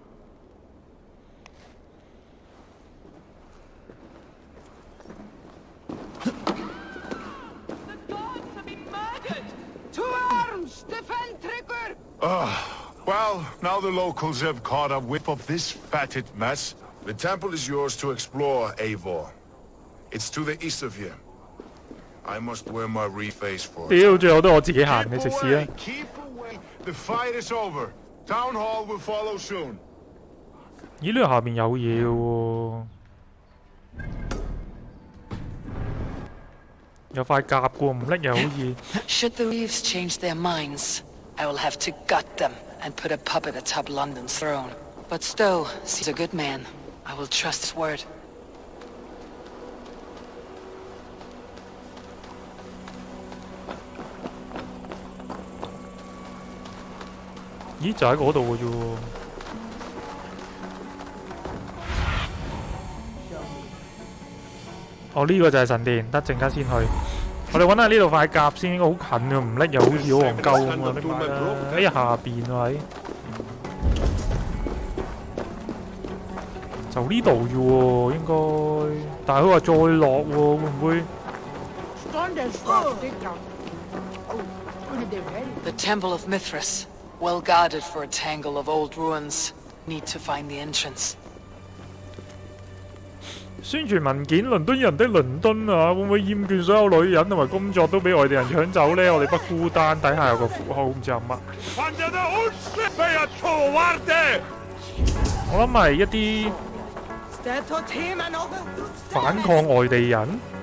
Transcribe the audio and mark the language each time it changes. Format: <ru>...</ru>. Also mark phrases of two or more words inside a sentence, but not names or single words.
<en>The dogs have been murdered! To arms! Defend Trigger! Well, now the locals have caught a whip of this fatted mess. The temple is yours to explore, Eivor. It's to the east of here. I must wear my reface for it.</en> <yue>屌，最後都係我自己行，你食屎啊！</yue> <en>Keep away. The fight is over. Town hall will follow soon. 咦？</en> <yue>呢度下邊有嘢喎，有塊甲嘅喎，唔拎又好似。</yue> <en>Should the Reeves change their minds, I will have to gut them and put a puppet atop London's throne. But Stowe seems a good man. I will trust his word. 咦？</en> <yue>就喺嗰度嘅啫喎。哦，呢個就係神殿，得陣間先去。我哋揾下呢度塊甲先，應該好近嘅，唔拎又好似好戇鳩咁啊！拎埋啦，喺下邊喎，就呢度啫喎，應該。但係佢話再落喎，會唔會？</yue> <en>The Temple of Mithras, well guarded for a tangle of old ruins. Need to find the entrance.</en> <yue>宣傳文件：倫敦人的倫敦啊，會唔會厭倦所有女人同埋工作都俾外地人搶走呢？我哋不孤單，底下有個符號，唔知係乜。我諗係一啲反抗外地人。</yue>